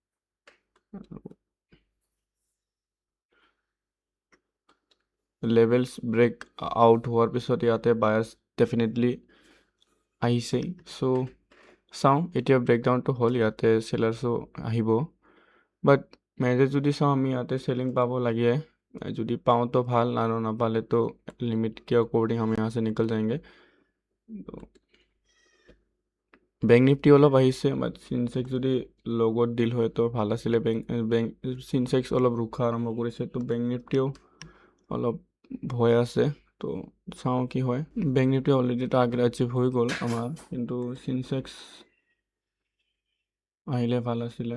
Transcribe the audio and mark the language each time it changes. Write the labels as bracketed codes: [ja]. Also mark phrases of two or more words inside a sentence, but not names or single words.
[en] levels break out [as] হোৱাৰ পিছত ইয়াতে [en] buyers definitely [as] আহিছেই। চ' চাওঁ এতিয়া ব্ৰেকডাউনটো হ'ল, ইয়াতে চেলাৰ্ছো আহিব, [en] but major [as] যদি চাওঁ আমি ইয়াতে চেলিং পাব লাগে। যদি পাওঁ তো ভাল, আৰু নাপালেতো [hi] লিমিট के अकॉर्डिंग हम यहाँ से निकल जाएंगे। [as] বেংক নিফটি অলপ আহিছে, বাট চিনচেক্স যদি লগত ডিল হয় তো ভাল আছিলে। চিনচেক্স অলপ ৰুখা আৰম্ভ কৰিছে, তো বেংক নিফটিও অলপ ভয় আছে। তো চাওঁ কি হয়। বেংক নিফটি [en] already target achieve [as] হৈ গ'ল আমাৰ, কিন্তু চিনচেক্স আহিলে ভাল আছিলে।